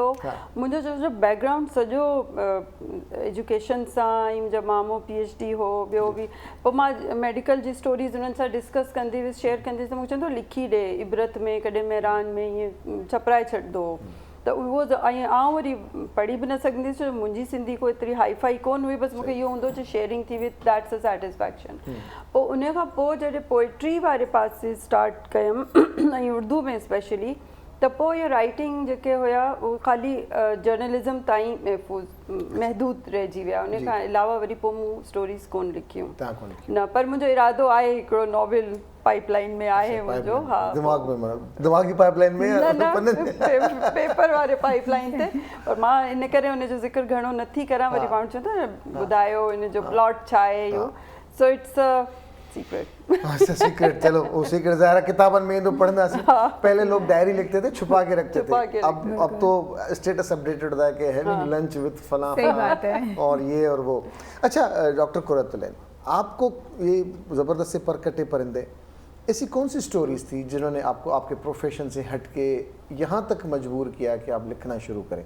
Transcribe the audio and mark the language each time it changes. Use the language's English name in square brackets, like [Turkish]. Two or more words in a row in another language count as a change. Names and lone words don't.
[Sindhi] मुंहिंजो जो बैकग्राउंड सॼो एजुकेशन सां ऐं मुंहिंजा मामो PhD हो, ॿियो बि, पोइ मां मेडिकल जी स्टोरीज़ उन्हनि सां डिस्कस कंदी हुअसि, शेयर कंदी हुअसि, त मूंखे चवंदो लिखी ॾे, इबरत में कॾहिं मैरान में ईअं छपराए छॾंदो। त उहो ऐं आउं वरी पढ़ी बि न सघंदी हुअसि छो मुंहिंजी सिंधी को एतिरी [English] hi-fi [Sindhi] कोन हुई, बसि मूंखे इहो हूंदो जो शेयरिंग थी [English] with that's a satisfaction. [Sindhi] पोइ उन खां पोइ जॾहिं पोइट्री वारे पासे स्टार्ट कयमि ऐं उर्दू में स्पेशली, त पोइ इहो राइटिंग जेके हुया उहे ख़ाली जर्नलिज़म ताईं महदूद रहिजी विया, उन खां अलावा वरी पोइ मूं स्टोरीज़ कोन लिखियूं न, पर मुंहिंजो इरादो आहे हिकिड़ो [English] novel pipeline [Sindhi] में आहे मुंहिंजो। हा दिमाग़ी पाइपलाइन में न पेपर वारे पाइपलाइन ते, पर मां इन करे उनजो ज़िक्र घणो नथी करां, वरी माण्हू चवंदा न ॿुधायो इन जो प्लॉट छा आहे इहो, [English] so it's a सीक्रेट। [Urdu] چلو وہ سیکرٹ ظاہر کتابن میں تو پڑھنا سی، پہلے لوگ ڈائری لکھتے تھے چھپا کے رکھتے تھے، اب تو [English] status updated [Urdu] ہوتا ہے کہ [English] having lunch with [Urdu] فلاں اور یہ اور وہ. اچھا ڈاکٹر قرۃالعین، آپکو یہ زبردست سے پرکٹے پرندے ایسی کون سی سٹوریز تھی جنہوں نے آپکو آپکے پروفیشن سے ہٹ کے یہاں تک مجبور کیا کہ آپ لکھنا شروع کریں?